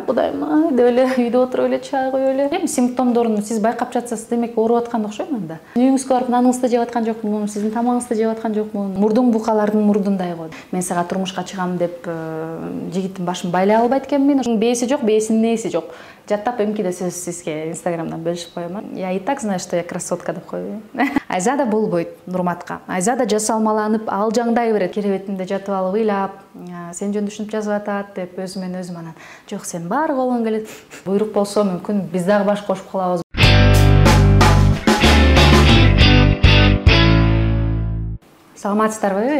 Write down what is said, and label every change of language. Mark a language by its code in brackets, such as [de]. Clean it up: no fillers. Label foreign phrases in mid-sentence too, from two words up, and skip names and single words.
[ky] Кудайым, деп эле үйдө отуруп эле чай коюп эле. Эми симптомдорун сиз байкап жатсаңыз, демек ооруп аткан окшойм анда. Үйүңүзгө барып наныңызды жеп аткан жокмун, сиздин тамагыңызды жеп аткан жокмун. Мурдуң букалардын мурдундай го. Мен сага турмушка чыгам деп жигиттин башын байлай албайт экенмин. Бээси жок, бээсинин нээси жок. Жаттап эмкиде сөз сизге инстаграмдан бөлүшүп коёмун. [ru] Я и так знаю, что я красотка [ky] деп коебу. Айзада болбойт Нурматка. Айзада жасалмаланып, алжаңдай берет. Керебетимде жатып алып ыйлап, сен жөндөшүнүп жазып атат деп өзүмөн өзүм анан. Жок, сен баары колуң келет. Буйрук болсо мүмкүн биз дагы баш кошуп калабыз. Саламатсыздарбы?